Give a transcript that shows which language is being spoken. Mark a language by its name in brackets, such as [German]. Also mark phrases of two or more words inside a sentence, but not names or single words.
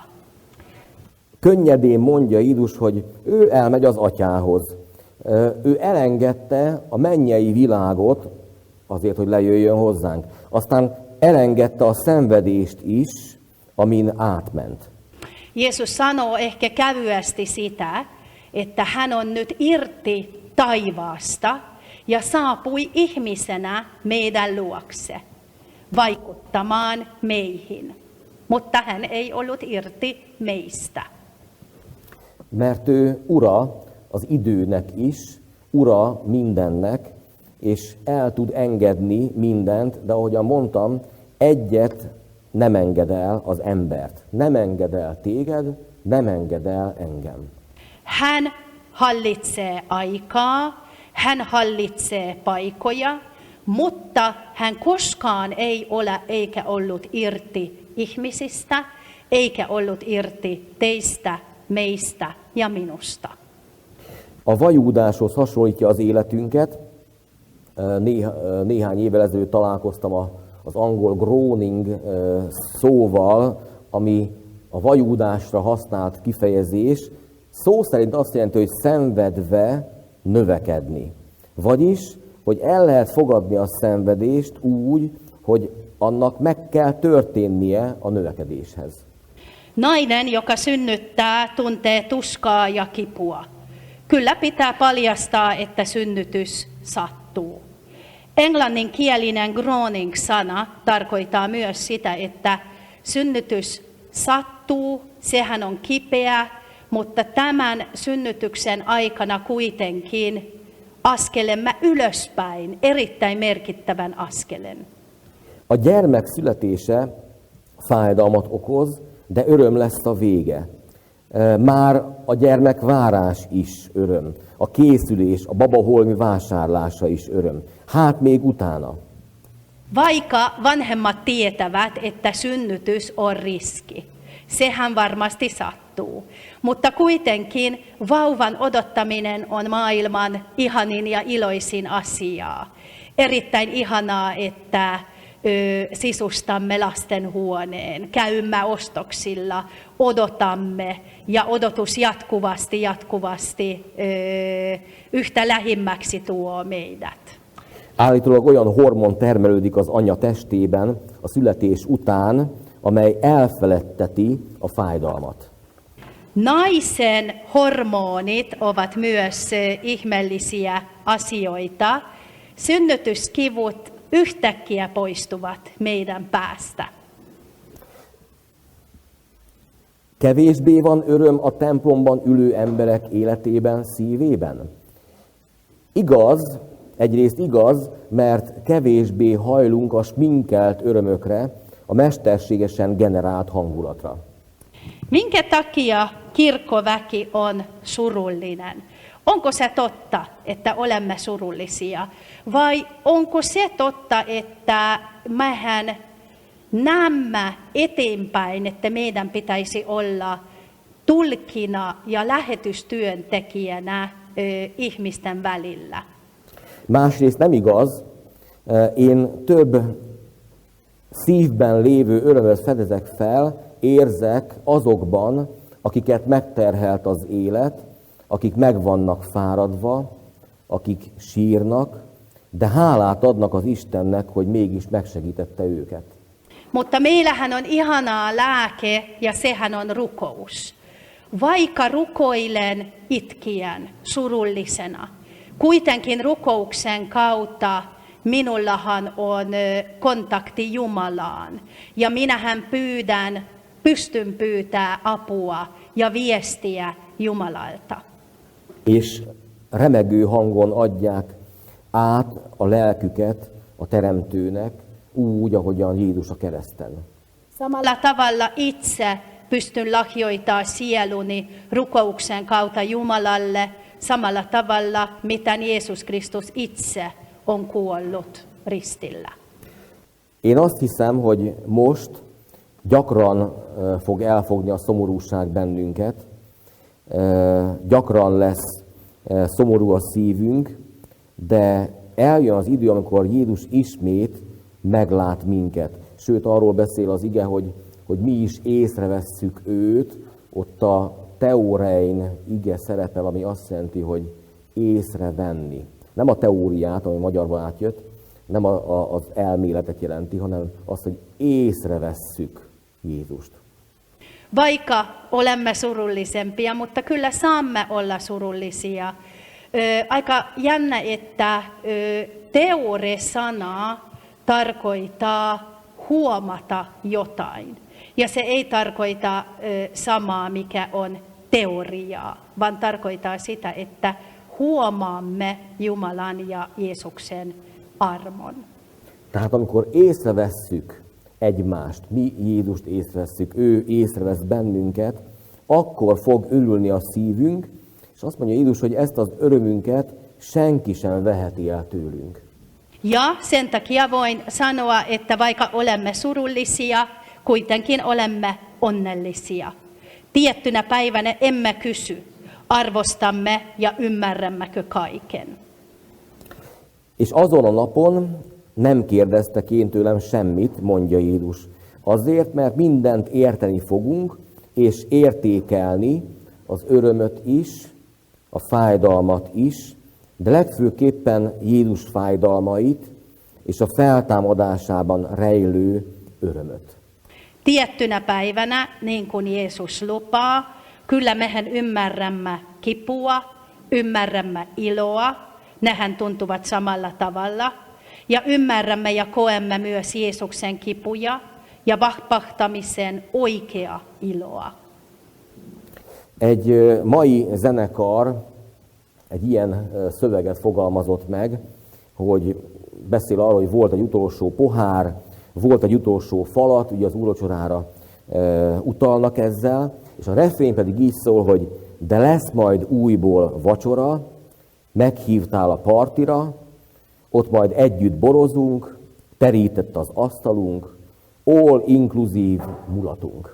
[Hungarian] Könnyedén mondja Jézus, hogy ő elmegy az atyához. Ő elengedte a mennyei világot azért, hogy lejöjjön hozzánk. Aztán elengedte a szenvedést is, amin átment. [Finnish] Jeesus sanoo ehkä kävyesti sitä, että hän on nyt irti taivaasta ja saapui ihmisenä meidän luokse vaikuttamaan meihin. Mutta hän ei ollut irti meistä. [Hungarian] Mert ő ura az időnek is, ura mindennek, és el tud engedni mindent, de ahogyan mondtam, egyet nem enged el az embert. Nem enged el téged, nem enged el engem. [Finnish] Hän hallitsee aikaa, hän hallitsee paikkoja, mutta hän koskaan ei ole eikä ollut irti ihmisistä, eikä ollut irti teistä, meistä ja minusta. [Hungarian] A vajúdáshoz hasonlítja az életünket, néhány évvel ezelőtt találkoztam az angol groaning szóval, ami a vajúdásra használt kifejezés. Szó szerint azt jelenti, hogy szenvedve növekedni. Vagyis, hogy el lehet fogadni a szenvedést úgy, hogy annak meg kell történnie a növekedéshez. [Finnish] Nainen, joka synnyttää, tuntee tuskaa ja kipua. Kyllä pitää paljastaa, että synnytys sattuu. Englanninkielinen groaning-sana tarkoittaa myös sitä, että synnytys sattuu, sehän on kipeä, mutta tämän synnytyksen aikana kuitenkin askelemme ylöspäin, erittäin merkittävän askelen. [Hungarian] A gyermek születése fájdalmat okoz, de öröm lesz a vége. Már a gyermekvárás is öröm. A készülés, a babaholmi vásárlása is öröm. Hát még utána. [Finnish] Vaikka vanhemmat tietävät, että synnytys on riski, sehän varmasti sattuu. Mutta kuitenkin vauvan odottaminen on maailman ihanin ja iloisin asiaa. Erittäin ihanaa, että sisustamme lastenhuoneen, käymme ostoksilla, odotamme ja odotus jatkuvasti yhtä lähimmäksi tuo meidät. [Hungarian] Állítólag olyan hormon termelődik az anya testében a születés után, amely elfeledteti a fájdalmat. [Finnish] Naisen hormonit ovat myös ihmeellisiä asioita. Synnytyskivut yhtäkkiä poistuvat meidän päästä. [Hungarian] Kevésbé van öröm a templomban ülő emberek életében, szívében? Igaz, egyrészt igaz, mert kevésbé hajlunk a sminkelt örömökre, a mesterségesen generált hangulatra. [Finnish] Minkä takia kirkkoväki on surullinen? Onko se totta, että olemme surullisia? Vai onko se totta, että mehän näemme eteenpäin, että meidän pitäisi olla tulkina ja lähetystyöntekijänä ihmisten välillä? [Hungarian] Másrészt nem igaz, én több szívben lévő örömöt fedezek fel, érzek azokban, akiket megterhelt az élet, akik meg vannak fáradva, akik sírnak, de hálát adnak az Istennek, hogy mégis megsegítette őket. [Finnish] Mutta meillähän on ihanaa lääke ja sehän on rukous. Vaikka rukoilen itkien, surullisena, kuitenkin rukouksen kautta minullahan on kontakti Jumalaan. Ja minähän pystyn pyytämään apua ja viestiä Jumalalta. [Hungarian] És remegő hangon adják át a lelküket a Teremtőnek, úgy, ahogyan Jézus a kereszten. [Finnish] Samalla tavalla itse pystyn lahjoittamaan sieluni rukouksen kautta Jumalalle, samalla tavalla, miten Jeesus Kristus itse on kuollut ristillä. [Hungarian] Én azt hiszem, hogy most gyakran fog elfogni a szomorúság bennünket, gyakran lesz szomorú a szívünk, de eljön az idő, amikor Jézus ismét meglát minket. Sőt, arról beszél az ige, hogy mi is észrevesszük őt, ott a teorein ige szerepel, ami azt jelenti, hogy észrevenni. Nem a teóriát, ami magyarban átjött, nem az elméletet jelenti, hanem azt, hogy észrevesszük Jézust. [Finnish] Vaikka olemme surullisempia, mutta kyllä saamme olla surullisia. Aika jännä, että teore-sana tarkoittaa huomata jotain. Ja se ei tarkoita samaa, mikä on teoriaa, vaan tarkoittaa sitä, että huomaamme Jumalan ja Jeesuksen armon. [Hungarian] Tehát amikor észrevesszük egymást, mi Jézust észrevesszük, ő észrevesz bennünket, akkor fog örülni a szívünk, és azt mondja Jézus, hogy ezt az örömünket senki sem veheti el tőlünk. [Finnish] Ja sen takia voin sanoa, että vaikka olemme surullisia, kuitenkin olemme onnellisia. Tiettynä päivänä emme kysy, arvostamme ja ymmärrämmekö kaiken. [Hungarian] És azon a napon nem kérdeztek én tőlem semmit, mondja Jézus. Azért, mert mindent érteni fogunk, és értékelni az örömöt is, a fájdalmat is, de legfőképpen Jézus fájdalmait és a feltámadásában rejlő örömöt. [Finnish] Tiettynä päivänä, niin kuin Jeesus lupaa, kyllä mehän ymmärrämme kipua, ymmärrämme iloa, nehän tuntuvat samalla tavalla, ja ymmärrämme ja koemme myös Jeesuksen kipuja ja vapahtamisen oikea iloa. [Hungarian] Egy mai zenekar egy ilyen szöveget fogalmazott meg, hogy beszél arról, hogy volt egy utolsó pohár, volt egy utolsó falat, ugye az úrvacsorára utalnak ezzel, és a refrén pedig így szól, hogy de lesz majd újból vacsora, meghívtál a partira, ott majd együtt borozunk, terített az asztalunk, [English] all inclusive mulatunk.